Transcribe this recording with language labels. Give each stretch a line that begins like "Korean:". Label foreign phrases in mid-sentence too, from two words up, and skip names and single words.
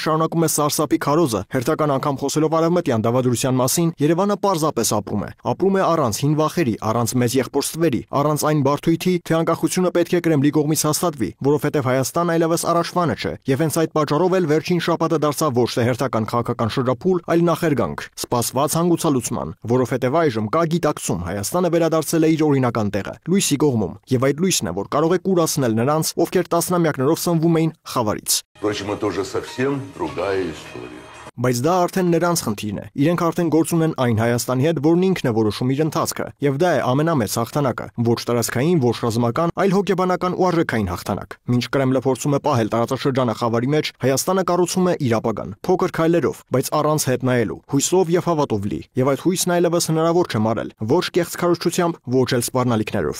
Armenian: շարունակում է սարսափի քարոզը, հերթական անգամ խոսելով արևմտյան դավադրության մասին, Երևանը պարզապես ապրում է։ Ապրում է առանց հին վախերի, առանց մեծ եղբորձствերի, առանց այն բարդույթի, թե անկախությունը պետք է Կրեմլի կողմից հաստատվի, որովհետև Հայաստանն այլևս առաջվանը չէ, եւ հենց այդ պատճառով էլ վերջին շաբաթը դարձավ ոչ թե հերթական քաղաքական շրջափուլ, այլ նախերգանք, սպասված հանգուցալուծման, որովհետև այժմ կա գիտակցում, Հայաստանը վերադարձել է իր օրինական տեղը, լույսի կողմում, եւ այդ լույսն է, որ կարող է կուրացնել նրանց, ովքեր տասնամյակներով սնվում էին խավարից։
Russian: Впрочем, это уже совсем другая история.
Armenian: Բայց դա արդեն նրանց խնդիրն է։ Իրենք արդեն գործ ունեն այն Հայաստանի հետ, որն ինքն է որոշում իր ընթացքը, եւ դա է ամենամեծ հաղթանակը, ոչ տարածքային, ոչ ռազմական, այլ հոգեբանական ու արժեքային հաղթանակ։ Մինչ Կրեմլը փորձում է պահել տարածաշրջանը խավարի մեջ, Հայաստանը կառուցում է իր ապագան, փոքր քայլերով, բայց առանց հետ նայելու, հույսով եւ հավատով լի, եւ այդ հույսն այլևս հնարավոր չէ մարել, ոչ կեղծ քարոզչությամբ, ոչ էլ սպառնալիքներով։